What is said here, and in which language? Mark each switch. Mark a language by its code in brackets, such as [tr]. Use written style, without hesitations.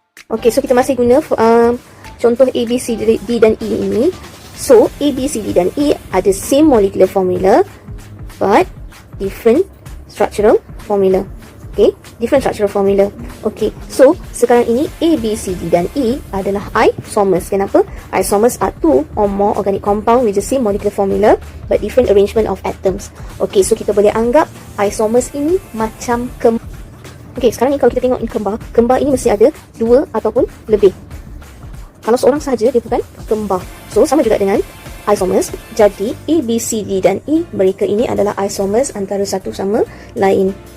[ms] Okay, so kita masih guna contoh A, B, C, D dan E ini. [en] So A, B, C, D dan E ada same molecular formula but different structural formula. Okay, different structural formula. [ms] Okay, so sekarang ini A, B, C, D dan E adalah isomers. Kenapa? [en] Isomers are 2 or more organic compound with the same molecular formula but different arrangement of atoms. [ms] Okay, so kita boleh anggap isomers ini macam kembar. Okay, sekarang ni kalau kita tengok ini kembar ini mesti ada 2 ataupun lebih. Kalau seorang sahaja dia bukan kembar. So sama juga dengan isomers. Jadi A, B, C, D dan E, mereka ini adalah isomers antara satu sama lain.